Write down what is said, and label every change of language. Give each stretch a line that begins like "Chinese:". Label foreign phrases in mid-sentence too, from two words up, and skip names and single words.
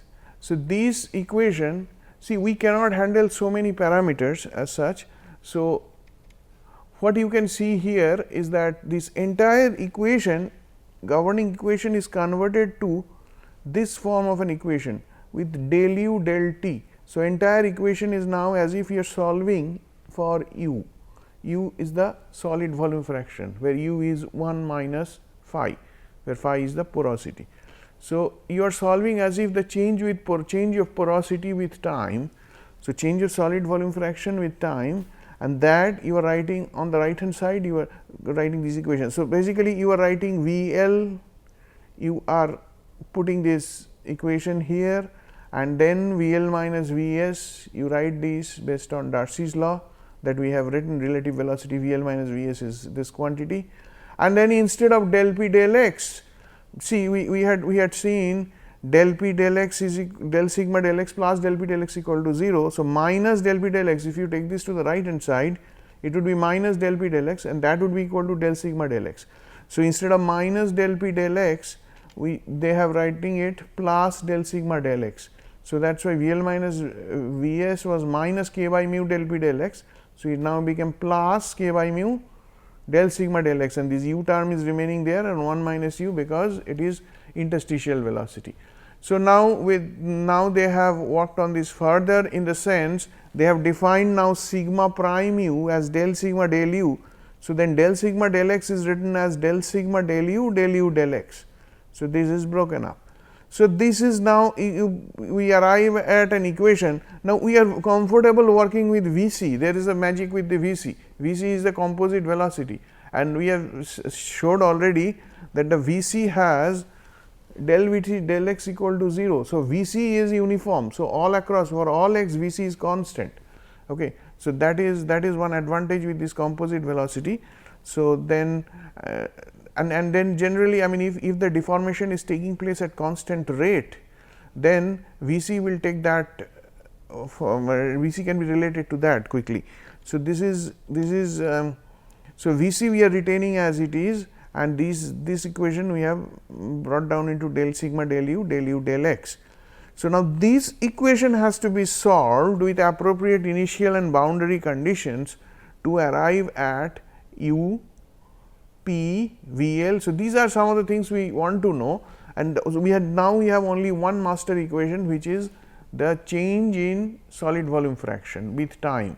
English: So, this equation, see, we cannot handle so many parameters as such. So, what you can see here is that this entire equation, governing equation, is converted to this form of an equation with del u del t. So, entire equation is now as if you are solving for u. U is the solid volume fraction, where u is 1 minus phi, where phi is the porosity. So, you are solving as if the change of porosity with time. So, change of solid volume fraction with time, and that you are writing on the right hand side, you are writing this equation. So, basically you are writing V L, you are putting this equation here, and then V L minus V S, you write this based on Darcy's law that we have written. Relative velocity V L minus V S is this quantity, and then instead of del P del x, see we had seen del P del x is del sigma del x plus del P del x equal to 0. So, minus del P del x, if you take this to the right hand side, it would be minus del P del x, and that would be equal to del sigma del x. So, instead of minus del P del x, they have writing it plus del sigma del x. So, that is why V L minus V S was minus k by mu del P del x. So, it now became plus k by mu del sigma del x, and this u term is remaining there, and 1 minus u because it is interstitial velocity. So, now they have worked on this further, in the sense they have defined now sigma prime u as del sigma del u. So, then del sigma del x is written as del sigma del u del x. So, this is broken up. So, this is now we arrive at an equation. Now, we are comfortable working with V c. There is a magic with the V c. V c is the composite velocity, and we have showed already that the V c has del V t del x equal to 0. So, V c is uniform. So, all across for all x V c is constant. Okay. So, that is one advantage with this composite velocity. So, then and then generally, I mean, if the deformation is taking place at constant rate, then V c will take that V c can be related to that quickly. So, this is so V c we are retaining as it is, and this equation we have brought down into del sigma del u del x. So, now this equation has to be solved with appropriate initial and boundary conditions to arrive at u P V L. So, these are some of the things we want to know, and so we have only one master equation, which is the change in solid volume fraction with time.